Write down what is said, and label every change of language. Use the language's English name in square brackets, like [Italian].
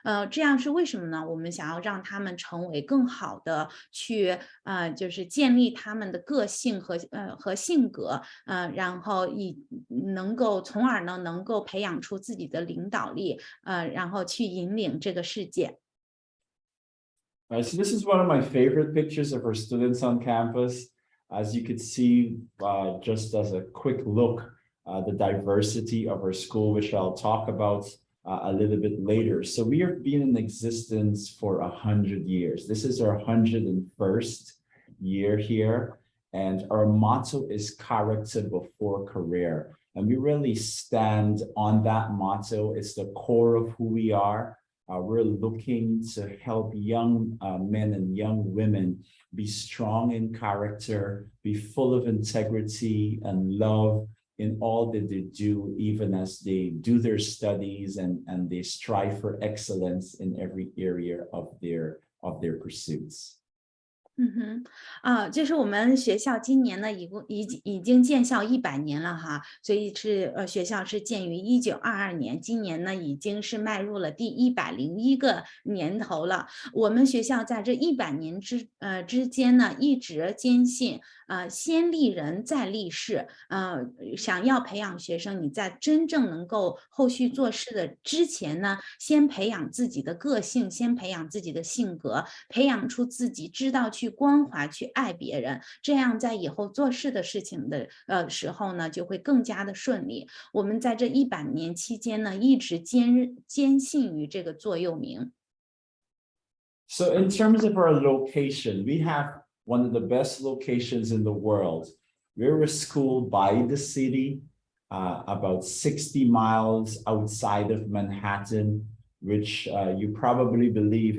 [Chinese] 这样是为什么呢？我们想要让他们成为更好的去就是建立他们的个性和性格，然后从而呢能够培养出自己的领导力，然后去引领这个世界。 [English] All right, so this is one of my favorite pictures of our students on campus. As you could see, just as a quick look, the diversity of our school, which I'll talk about a little bit later. So we have been in existence for 100 years. This is our 101st year here. And our motto is character before career. And we really stand on that motto. It's the core of who we are. We're looking to help young men and young women be strong in character, be full of integrity and love in all that they do, even as they do their studies and they strive for excellence in every area of their pursuits. [Chinese] 就是我们学校今年呢已经建校100年了哈，所以学校是建于1922年，今年呢已经是迈入了第101个年头了。我们学校在这100年之间呢，一直坚信先立人再立事，想要培养学生，你在真正能够后续做事的之前呢，先培养自己的个性，先培养自己的性格，培养出自己知道去关怀去爱别人，这样在以后做事的事情的时候呢就会更加的顺利。我们在这100年期间呢一直坚信于这个座右铭。 [English] So in terms of our location, we have one of the best locations in the world. We're a school by the city, about 60 miles outside of Manhattan, which you probably believe.